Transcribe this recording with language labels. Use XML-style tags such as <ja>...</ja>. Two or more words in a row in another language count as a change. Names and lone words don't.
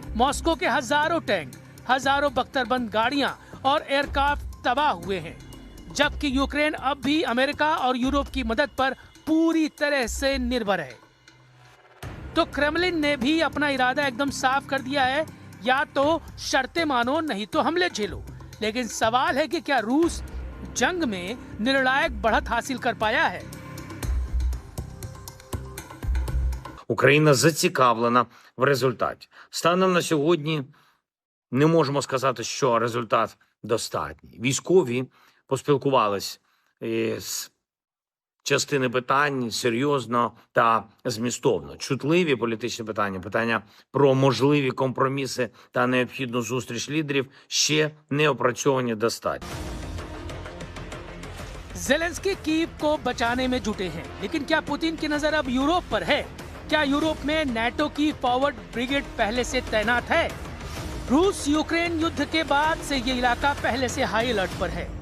<hi>मॉस्को के हजारों टैंक, हजारों बख्तरबंद गाड़ियां और एयरक्राफ्ट तबाह हुए हैं, जबकि यूक्रेन अब भी अमेरिका और यूरोप की मदद पर पूरी तरह से निर्भर है। तो क्रेमलिन ने भी अपना इरादा एकदम साफ कर दिया है, या तो शर्तें मानो नहीं तो हमले झेलो। लेकिन सवाल है कि क्या रूस जंग में निर्णायक बढ़त हासिल कर पाया है?</hi> <uk>Україна зацікавлена в результаті. Станом на сьогодні не можемо сказати, що результат достатній. Військові поспілкувались з частини питань серйозно та змістовно. Чутливі політичні питання, питання про можливі компроміси та необхідну зустріч лідерів ще не опрацьовані достатньо.</uk> <hi>जेलेंस्की कीव को बचाने में जुटे हैं, लेकिन क्या पुतिन की नजर अब यूरोप पर है? क्या यूरोप में नाटो की</hi> <en>forward brigade</en> <hi>पहले से तैनात है? रूस यूक्रेन युद्ध के बाद से ये इलाका पहले से</hi> <en>high alert</en> <hi>पर है।</hi>